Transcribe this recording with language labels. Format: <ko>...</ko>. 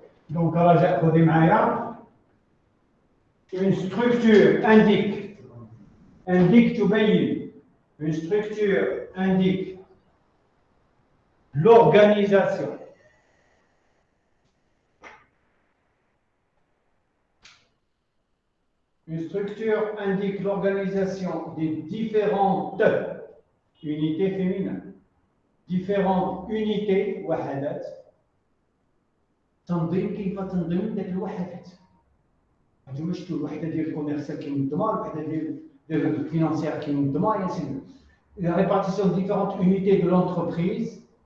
<ar>Donc, رجاء خذي معايا.</ar> <fr>Une structure indique تبين. Une structure indique l'organisation. Une structure indique l'organisation des différentes unités féminines. Différentes unités</fr> <ar>وحدات تنظيم كيف تنظيم ذاك الوحدات. هانتوما شفتوا الوحده ديال الكوميرسيال كينظمها، الوحده ديال الفينانسيير كينظمها، يا سيدي.</ar> <fr>La répartition de différentes unités de l'entreprise.</fr>